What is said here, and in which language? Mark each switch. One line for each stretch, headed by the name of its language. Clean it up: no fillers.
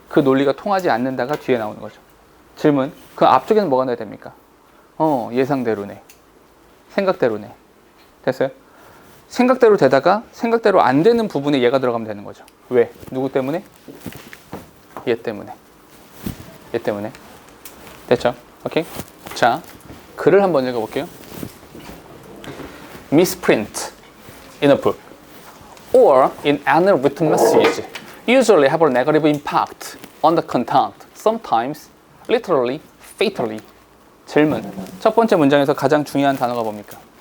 Korean: 그 논리가 통하지 않는다가 뒤에 나오는 거죠. 질문. 그 앞쪽에는 뭐가 나야 됩니까? 예상대로네. 생각대로네. 됐어요? 생각대로 되다가 생각대로 안 되는 부분에 얘가 들어가면 되는 거죠. 왜? 누구 때문에? 얘 때문에. 됐죠? 오케이? 자, 글을 한번 읽어볼게요.
English: Misprint in a book or in any written message usually have a negative impact on the content, sometimes literally, fatally.
Korean: 질문. 첫 번째 문장에서 가장 중요한 단어가 뭡니까?